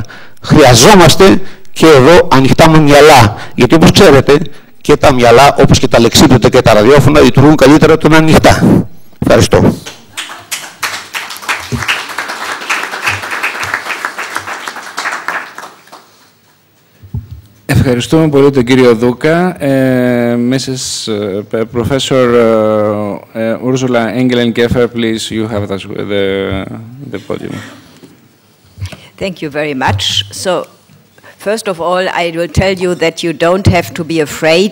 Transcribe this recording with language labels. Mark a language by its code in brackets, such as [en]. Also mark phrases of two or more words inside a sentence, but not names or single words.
[el] Χρειαζόμαστε και εδώ ανοιχτά με μυαλά, γιατί όπως ξέρετε και τα μυαλά, όπως και τα λεξίπτωτα και τα ραδιόφωνα, λειτουργούν καλύτερα όταν είναι ανοιχτά. Ευχαριστώ. Ευχαριστούμε πολύ τον κύριο Δούκα. [en] Mrs. Professor Ursula Engelen-Geffer, please, you have the podium. Thank you very much. So, first of all, I will tell you that you don't have to be afraid.